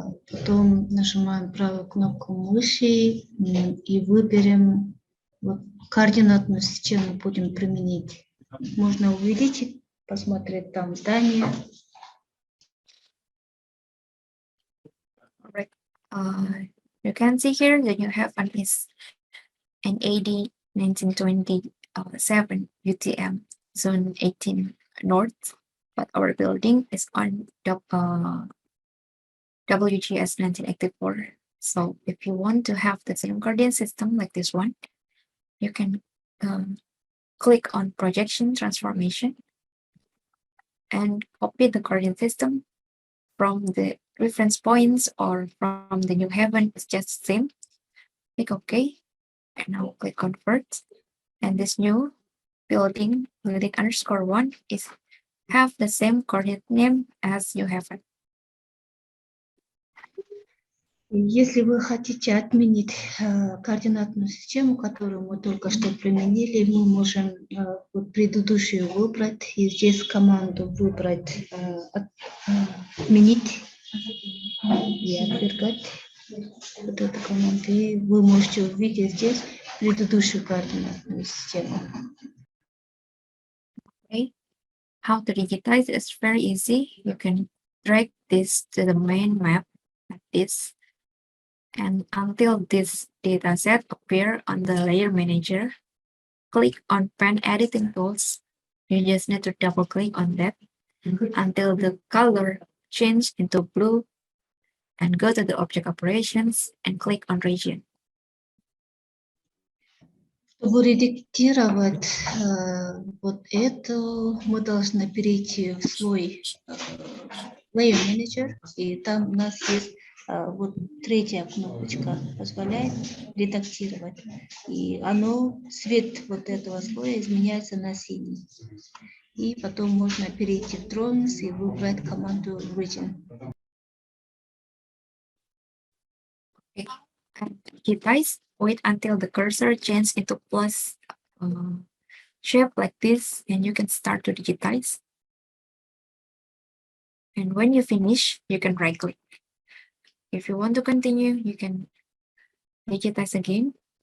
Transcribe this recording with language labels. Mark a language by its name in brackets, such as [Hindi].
[Russian] Потом нажимаем правую кнопку мыши и выберем вот, координатную систему, будем применить. Можно увидеть, посмотреть там здание. [English] Right. You can see here that you have an AD 1927 UTM zone 18 north, but our building is on WGS 1984. So if you want to have the same coordinate system like this one, you can click on projection transformation and copy the coordinate system from the reference points or from the New Haven. It's just the same. Click OK. And now click convert. And this new building _1 is have the same coordinate name as you have it. [Russian] Если вы хотите отменить координатную систему, которую мы только что применили, мы можем вот предыдущую выбрать и здесь команду выбрать отменить и отвергать вот эту команду. И вы можете увидеть здесь предыдущую координатную систему. [English] Okay. How to digitize is very easy. You can drag this to the main map like this. And until this dataset appear on the layer manager, click on pen editing tools. You just need to double click on that until the color change into blue and go to the object operations and click on region. [Russian] Чтобы редактировать вот это, мы должны перейти в свой Layer Manager, и там у нас есть вот третья кнопочка, позволяет редактировать. И цвет вот этого слоя изменяется на синий. И потом можно перейти в Drawings и выбрать команду Region. [English] Okay. And digitize, wait until the cursor changes into plus shape like this, and you can start to digitize. And when you finish, you can right click. If you want to continue, you can digitize again.